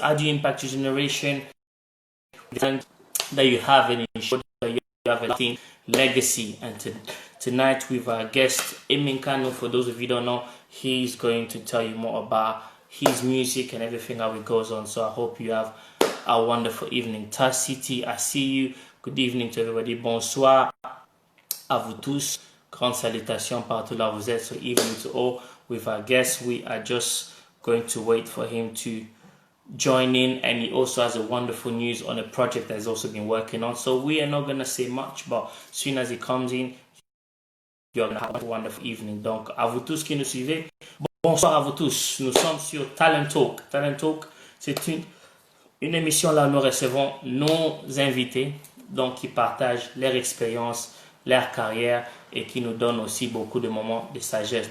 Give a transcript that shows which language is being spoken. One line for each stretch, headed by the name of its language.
English: How do you impact your generation? That you have an ensure that you have a lasting legacy. And tonight with our guest Emin Kano, for those of you who don't know, he's going to tell you more about his music and everything how it goes on. So I hope you have a wonderful evening. Tas City, I see you. Good evening to everybody.
French: Bonsoir à vous tous. Grande salutation partout là vous êtes.
English: So evening to all. With our guest, we are just going to wait for him to join in, and he also has a wonderful news on a project that he's also been working on. So we are not going to say much, but as soon as he comes in, you're going to have a wonderful evening.
French: Donc, à vous tous qui nous suivez, bonsoir à vous tous. Nous sommes sur Talent Talk. Talent Talk, c'est une émission là où nous recevons nos invités, donc qui partagent leur expérience, leur carrière et qui nous donnent aussi beaucoup de moments de sagesse.